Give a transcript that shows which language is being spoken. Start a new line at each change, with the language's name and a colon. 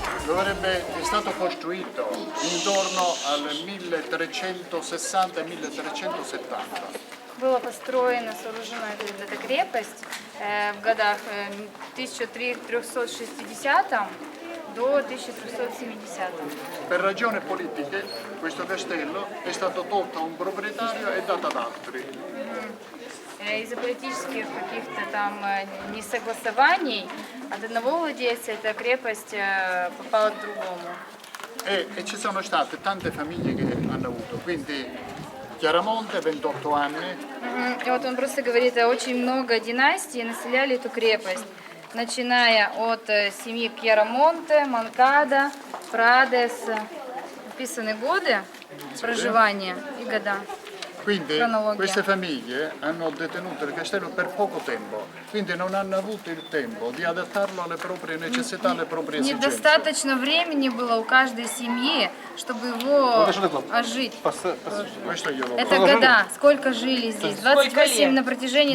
Italian: Ecco, è stato costruito intorno al 1360-1370.
Russian: была построена, сооружена эта крепость в годах 1360 до 1370.
Italian: Per ragioni politiche questo castello è stato tolto a un proprietario e dato ad altri.
Russian: Из-за политических каких-то там несогласований от одного владельца эта крепость попала к другому.
Italian: E ci sono state tante famiglie che hanno avuto, quindi Chiaramonte 28 anni,
Russian: И вот он просто говорит, очень много династий населяли эту крепость, начиная от семьи Кьярамонте, Манкада, Прадес, описаны годы проживания и года.
Italian: quindi Cronologia. queste famiglie hanno detenuto il castello per poco tempo, quindi non hanno avuto il tempo di adattarlo alle proprie necessità, alle proprie esigenze.
Russian: Недостаточно времени было у каждой семьи, чтобы его ожить.
Italian: Questo io lo
Russian: Это года, сколько жили здесь, 28 на протяжении